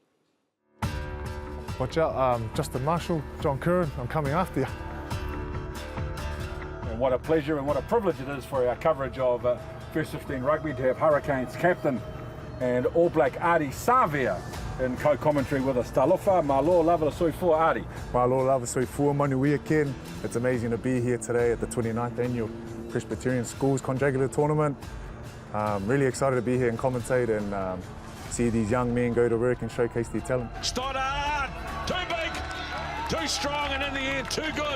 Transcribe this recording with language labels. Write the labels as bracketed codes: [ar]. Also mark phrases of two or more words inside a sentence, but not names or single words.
[en] Watch out, Justin Marshall, John Curran, I'm coming after you. And what a pleasure and what a privilege it is for our coverage of First 15 Rugby to have Hurricanes captain and All Black Artie Savia in co-commentary with us. [sm] Talofa, malo lava soifua Artie. Malo lava soifua manuia Ken. [en] It's amazing to be here today at the 29th Annual Presbyterian Schools Conjugula Tournament. Really excited to be here and commentate and see these young men go to work and showcase their talent. Stoddard! Too big! Too strong and in the end, too good.